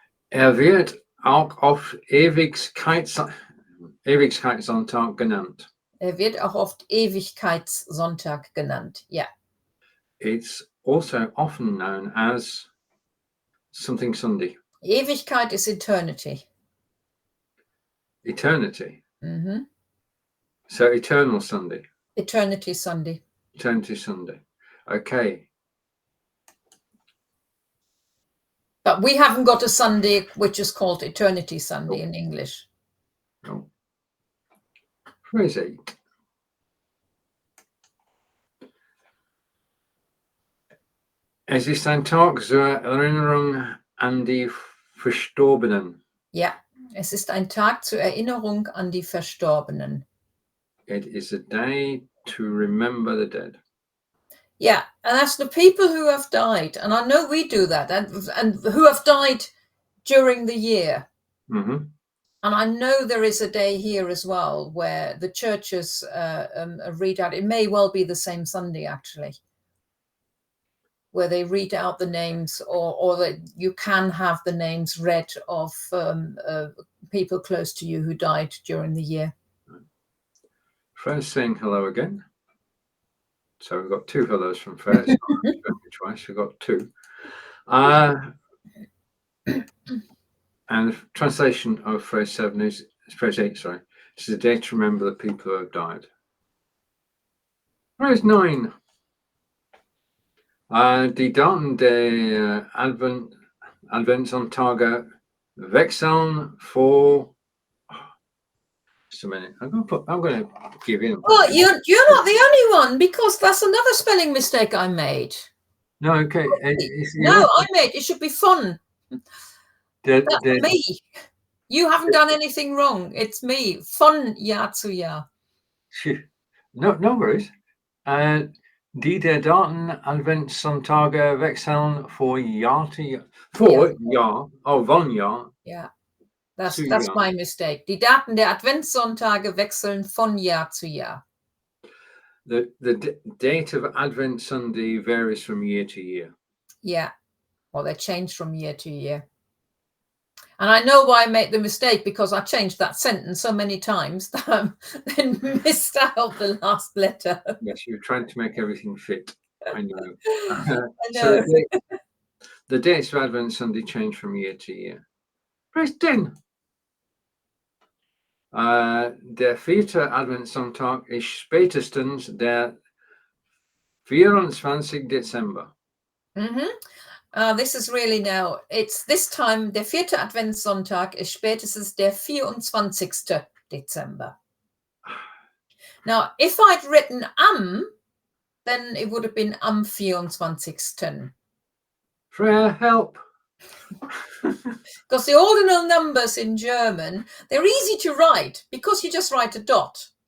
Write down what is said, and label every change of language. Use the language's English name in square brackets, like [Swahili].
[German] Wird auch oft Ewigkeitssonntag genannt. Wird auch oft Ewigkeitssonntag genannt. [English] Yeah. It's also often known as something Sunday. Ewigkeit is eternity. Eternity. Mm-hmm. So eternal Sunday. Eternity Sunday. Eternity Sunday. Okay. But we haven't got a Sunday which is called Eternity Sunday in English. No. Phrase 8. [German] Es ist ein Tag zur Erinnerung an die Verstorbenen. Ja, es ist ein Tag zur Erinnerung an die Verstorbenen. [English] It is a day to remember the dead. Yeah, and that's the people who have died. And I know we do that, and who have died during the year. Mm-hmm. And I know there is a day here as well where the churches read out. It may well be the same Sunday, actually, where they read out the names, or that you can have the names read of people close to you who died during the year. Freya's saying hello again. So we've got 2 hellos from Freya. It's not twice, we've got 2. And the translation of phrase 7 is phrase 8, sorry. It's a day to remember the people who have died. Phrase 9. [German] Die Daten der Adventssonntage, wechseln, vor. [English] Just a minute. I'm going to give in. Well, you're not the only one, because that's another spelling mistake I made. No, okay. I made it. Should be fun. That's me. You haven't done anything wrong. It's me. [German] Von Jahr zu Jahr. [English] No worries. [German] Die der Daten Adventssonntage wechseln vor Jahr zu Jahr. Jahr. Oh, von Jahr. [English] Yeah, that's my mistake. [German] Die Daten der Adventssonntage wechseln von Jahr zu Jahr. [English] The date of Advent Sunday varies from year to year. Yeah, well, they change from year to year. And I know why I made the mistake, because I changed that sentence so many times that I then missed out the last letter. Yes, you're trying to make everything fit. I know. I know. So the dates of Advent Sunday change from year to year. Phrase 10. [German] Der 4. Adventssonntag ist spätestens der 24. Dezember. Mm-hmm. [English] This is really now, it's this time, [German] der 4. Adventssonntag ist spätestens der 24. Dezember. [English] Now, if I'd written then it would have been am 24. Freya, help. Because the ordinal numbers in German, they're easy to write, because you just write a dot.